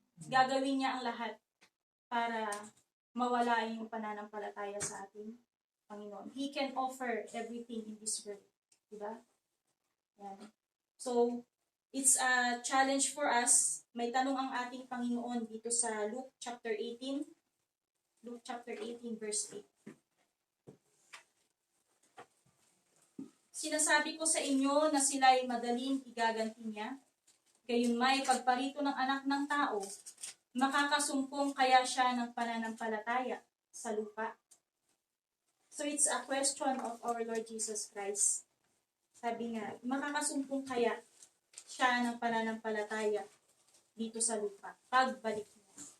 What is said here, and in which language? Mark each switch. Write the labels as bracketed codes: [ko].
[tl] Gagawin niya ang lahat para mawala yung pananampalataya sa ating Panginoon. [en] He can offer everything in this world. [tl] Diba? Yan. [en] So, it's a challenge for us. [tl] May tanong ang ating Panginoon dito sa Luke chapter 18. [en] Luke chapter 18 verse 8. [tl] Sinasabi ko sa inyo na sila'y madaling igaganti niya. Gayunmay pagparito ng anak ng tao, makakasumpong kaya siya ng pananampalataya sa lupa. [en] So it's a question of our Lord Jesus Christ. [tl] Sabi nga, makakasumpong kaya siya ng pananampalataya dito sa lupa, pagbalik niya.